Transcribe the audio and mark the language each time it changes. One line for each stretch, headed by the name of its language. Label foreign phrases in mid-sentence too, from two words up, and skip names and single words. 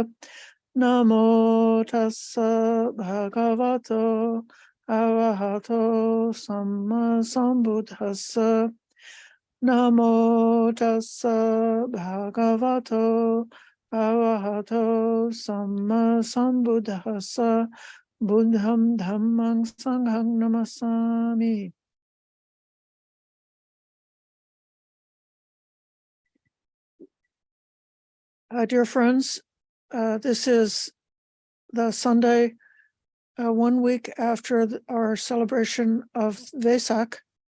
Pali: Namo tassa bhagavato arahato samma sambuddhassa. Namo tassa bhagavato arahato samma sambuddhassa. Buddham dhammang sanghang namasami.
English: Dear friends, this is the Sunday, 1 week after our celebration of Vesak.